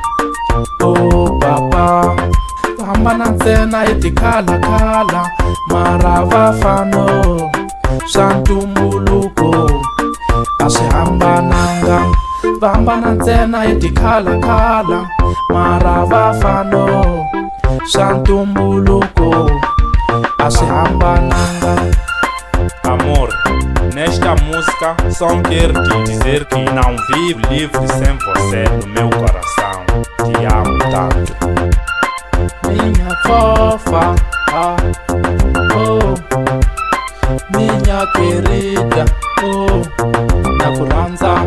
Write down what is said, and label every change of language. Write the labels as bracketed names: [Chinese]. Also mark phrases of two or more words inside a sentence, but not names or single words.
[Tsonga] Oh papa, hambana ntsena hi tikhalakhala mara vafano swa ntumbuluko a swi hambananga. Va hambana ntsena hi tikhalakhala mara vafano swa ntumbuluko a swi hambananga. [Portuguese] Amor, nesta música só quero te dizer que não vivo livre sem você no meu coração. Te amo tanto. Minha fofa, oh, minha querida, oh, nakuranza.